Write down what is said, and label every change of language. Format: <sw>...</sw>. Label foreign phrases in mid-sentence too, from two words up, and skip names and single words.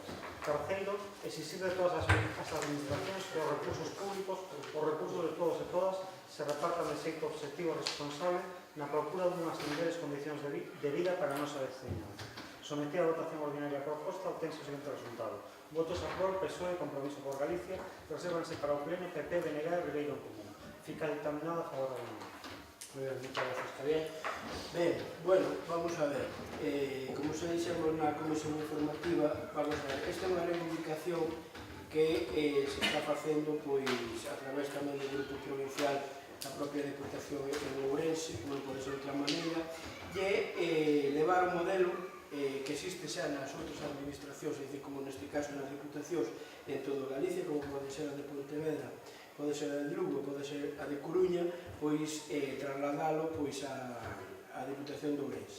<gl>Terceiro, exixir de todas as administracións que os recursos públicos, os recursos de todos e todas, se repartan de xeito objetivo e responsable na procura dunhas mellores condicións de vida para a nosa veciñanza. Sometida a votación ordinaria a proposta, obtense o seguinte resultado. Votos a favor, PSOE, Compromiso por Galicia, resérvanse para o Pleno, PP, BNG e Ribeiro Común. Fica dictaminado a favor da unión.</gl> <es>Muy bien, muchas gracias, está bien.</es> <gl>Ben,</gl> <es>bueno, vamos a ver.</es> <gl>Como se dixemos na comisión informativa,</gl> <es>vamos a ver,</es> <gl>esta é unha reivindicación que se está facendo pois a través tamén do grupo provincial da propia Deputación en Ourense, como pode ser de outra maneira, e levar o modelo que existe xa nas outras administracións, é dicir, como neste caso nas diputacións en todo Galicia, como pode ser a de Pontevedra, pode ser a de Lugo, pode ser a de Coruña, pois trasladalo pois a Deputación de Ourense.</gl>